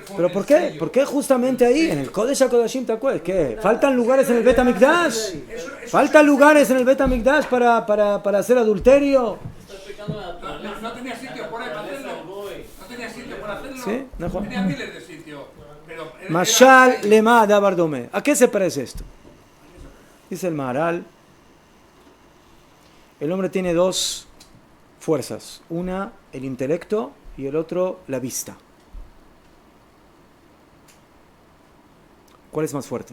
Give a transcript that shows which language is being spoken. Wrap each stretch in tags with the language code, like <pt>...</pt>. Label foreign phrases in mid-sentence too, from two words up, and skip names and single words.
<es>¿pero por qué? ¿Por qué justamente ahí, en el Kodesh HaKodashim, te acuerdas? ¿Qué? ¿Faltan lugares en el Beit HaMikdash? ¿Faltan lugares en el Beit HaMikdash para hacer adulterio? No tenía sitio por ahí para hacerlo. No tenía sitio para hacerlo. ¿Sí? Najón. Tenía miles de sitios.</es> <he>משל למה דבר דומה.</he> <es>¿A qué se parece esto? Dice el Maharal, el hombre tiene dos fuerzas. Una, el intelecto, y el otro, la vista. ¿Cuál es más fuerte?</es>